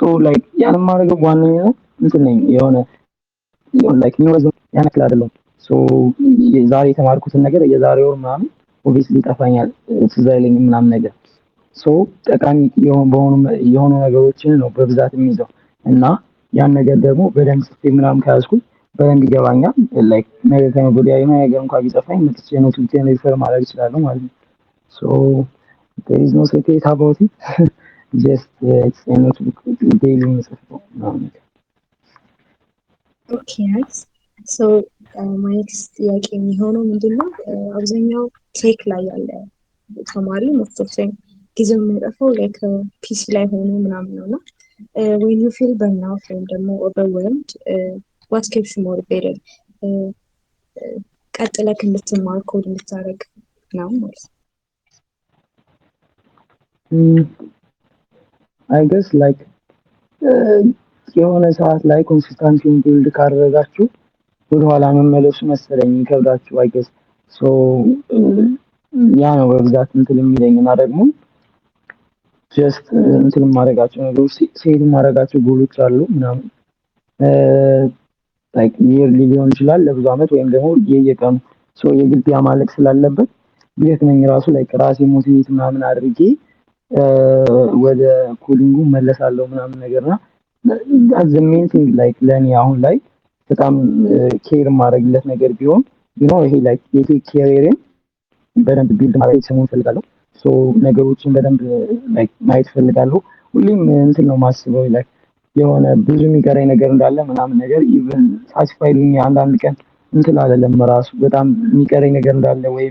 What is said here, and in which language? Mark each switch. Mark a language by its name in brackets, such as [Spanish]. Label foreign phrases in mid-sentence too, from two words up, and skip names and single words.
[Amharic] ላይክ ያን የማደርገው በዋነኝነት እንትን ነኝ የሆነ ላይክ ኒውሮዝ ያን ያክል አይደለም። ሶ ዛሬ የተማርኩትን ነገር የዛሬ ወር ምናምን ኦብቪስሊ ይጠፋኛል፣ ትዝ አይለኝም ምናምን ነገር። ሶ ጠቃሚ የሆኑ ነገሮችን ነው በብዛት የሚይዘው እና ያን ነገር ደግሞ በደንብ ጽፌ ምናምን ከያዝኩኝ በደንብ ይገባኛል። ላይክ ነገ ከነገ ወዲያ የሆነ ነገር እንኳን ቢጠፋኝ መጥቼ ኖትቡኬን ሪፈር ማድረግ እችላለሁ ማለት ነው። ሶ [English] there is no secret about it. just it's a notebook daily [Amharic] የምጽፈው ምናምን ነገር። [English] okay nice። so my next [Amharic] ጥያቄ የሚሆነው ምንድነው አብዛኛው ቴክ ላይ ያለ ተማሪ [English] most of time [Amharic] ጊዜው የሚያጠፋው [English] like PC [Amharic] ላይ ሆኖ ምናምን ነው እና [English] when you feel burnout [Amharic] ወይም ደግሞ [English] overwhelmed what keeps you motivated [Amharic] ቀጥለህ እንድትማር ኮድ እንድታደርግ ነው ማለት ነው። [English] I guess like [Amharic] የሆነ ሰዓት ላይ ኮንሲስታንሲውን ቢልድ ካደረጋችሁ ወደኋላ መመለሱ መሰለኝ ይከብዳችሁ። [English] I guess so [Amharic] ያ ነው በብዛት እንትን የሚለኝ እና ደግሞ ጀስት እንትን ማድረጋቸው ነገሮች ሴት ማድረጋቸው ጎሎች አሉ ምናምን [English] like yearly [Amharic] ሊሆን ይችላል ለብዙ አመት ወይም ደግሞ የየቀኑ ሶ የግድ ያ ማለቅ ስላለበት ቢደክመኝ ራሱ ላይክ ራሴ ሞቲቬት ምናምን አድርጌ ወደ ኮዲንጉ መለሳለሁ ምናምን ነገርና [English] that's the main thing like [Amharic] ለኔ አሁን ላይ በጣም ኬር ማድረግለት ነገር ቢሆን ይሄ ላይክ የቴክ ኬሪየርን በደንብ ቢልድ ማድረግ ሰሞን ፈልጋለሁ። ሶ ነገሮችን በደንብ ላይክ ማየት ፈልጋለሁ። ሁሌም እንትን ነው ማስበው ላይክ የሆነ ብዙ የሚቀረኝ ነገር እንዳለ ምናምን ነገር [English] even satisfied [Amharic] ሆኜ አንዳንድ ቀን እንትን አይደለም ራሱ በጣም የሚቀረኝ ነገር እንዳለ ወይም